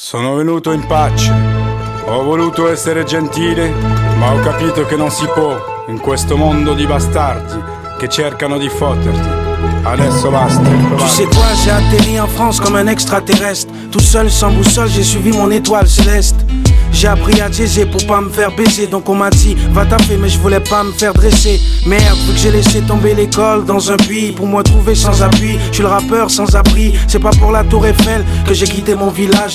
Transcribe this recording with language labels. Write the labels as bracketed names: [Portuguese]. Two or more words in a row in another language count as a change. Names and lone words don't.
[Italian] Sono venuto in pace. Ho voluto essere gentile, ma ho capito che non si può in questo mondo di bastardi che cercano di fotterti. Adesso basta. [French] Tu sais quoi, j'ai atterri en France comme un extraterrestre. Tout seul, sans boussole, j'ai suivi mon étoile céleste. J'ai appris à jazzer pour pas me faire baiser. Donc on m'a dit, va taffer, mais je voulais pas me faire dresser. Merde, vu que j'ai laissé tomber l'école dans un puits pour me trouver sans appui. Je suis le rappeur sans abri. C'est pas pour la tour Eiffel que j'ai quitté mon village.